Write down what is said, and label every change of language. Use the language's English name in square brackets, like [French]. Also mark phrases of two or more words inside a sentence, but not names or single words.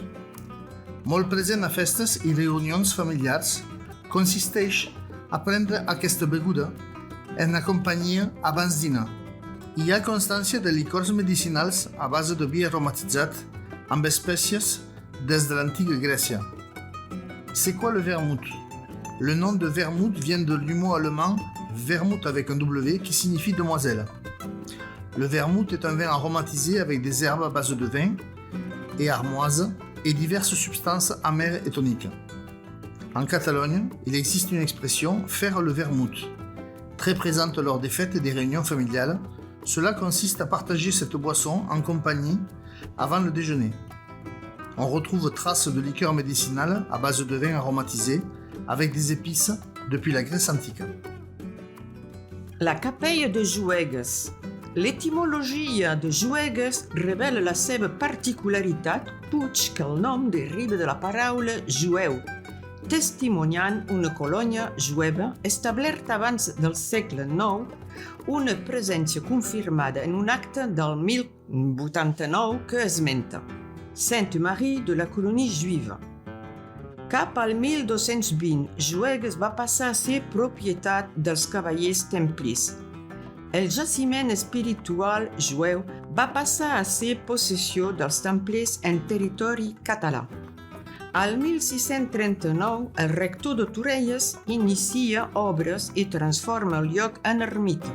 [Catalan] Molt present a festes i reunions familiars, consisteix a prendre aquesta beguda en companyia abans dinar. Hi ha constància de licors medicinals a base de vi aromatitzat amb espècies des de l'antiga Grècia. [French] C'est quoi le vermouth? Le nom de vermouth vient du mot allemand Wermut avec un W qui signifie demoiselle. Le vermouth est un vin aromatisé avec des herbes à base de vin et armoise et diverses substances amères et toniques. En Catalogne, il existe une expression faire le vermouth, très présente lors des fêtes et des réunions familiales. Cela consiste à partager cette boisson en compagnie avant le déjeuner. On retrouve traces de liqueurs médicinales à base de vin aromatisé avec des épices depuis la Grèce antique. [Catalan] La capella de Juegues. L'étymologia de Juegues revela la seva particularitat, puig que el nom deriva de la paraula jueu, testimoniant una colònia jueva establerta abans del segle IX, una presència confirmada en un acte del 1089 que esmenta [French] Sainte Marie de la colonie juive. [Catalan] Cap al 1220, Juegues va passar a ser propietat dels cavallers templis. El jaciment espiritual jueu va passar a ser possessió dels templers en territori català. Al 1639, el rector de Torelles inicia obres i transforma el lloc en ermita.